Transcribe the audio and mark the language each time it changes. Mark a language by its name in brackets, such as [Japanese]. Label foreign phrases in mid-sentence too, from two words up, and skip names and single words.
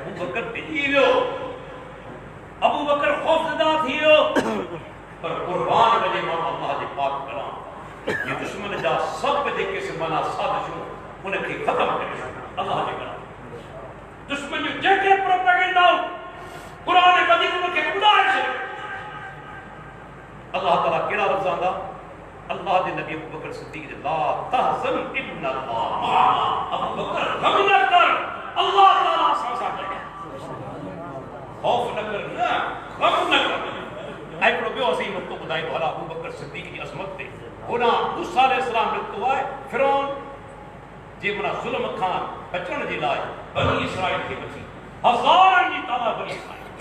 [Sindhi] अबू बकर भिॼी वियो, अबू बकर ख़ौफ़ज़दा थी वियो, पर क़ुर्बान वञे माण्हू अल्लाह जे पाक कलाम ये दुश्मन जा सभु जेके सिमना साज़िशूं उनखे ख़तमु करे अल्लाह जे कलाम। दुश्मन जूं जेके प्रोपेगेंडाऊं क़ुरान मजीद उनखे उॾाए छॾियो। अल्लाह ताला कहिड़ा लफ़्ज़ आंदा? अल्लाह जे नबी अबू बकर सिद्दीक़ जे [Arabic] لا تحزن إن الله معنا. [Sindhi] अबू बकर गम न कर, अल्लाह ताला सां साथ आहे। खौफ न कर, न गम न कर। ऐं हिकिड़ो ॿियो अज़ीम नुक़्तो ॿुधाईंदो हला अबू बकर सिद्दीक़ जी अज़मत ते। होॾां मूसा अलैहिस्सलाम निकितो आहे फिरौन जे माना ज़ुल्म खां बचण जे लाइ बनी इसराइल खे बची, हज़ारनि जी तादाद बनी इसराइल।